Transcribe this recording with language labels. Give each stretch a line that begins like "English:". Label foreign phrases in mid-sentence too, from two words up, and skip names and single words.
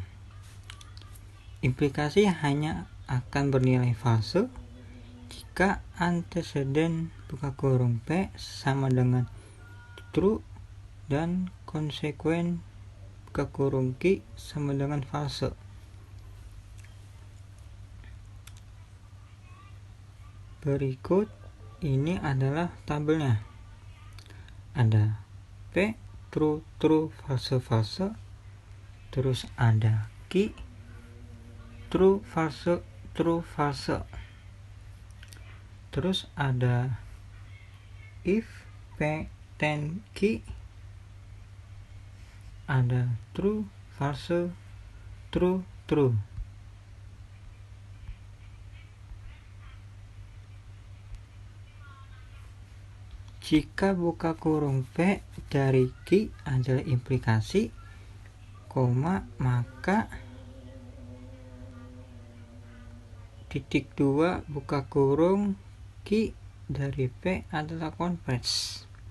Indonesian: Implikasi hanya akan bernilai false jika antecedent buka kurung P sama dengan true dan konsekuen buka kurung Q sama dengan false. Berikut ini adalah tabelnya.
English: Ada P true true false false,
Indonesian: terus ada
English: Q true false true false,
Indonesian: terus ada
English: if P
Indonesian: dan Q, ada
English: true false true true.
Indonesian: Jika buka kurung P dari Q adalah implikasi, maka titik 2 buka kurung Q dari P adalah converse.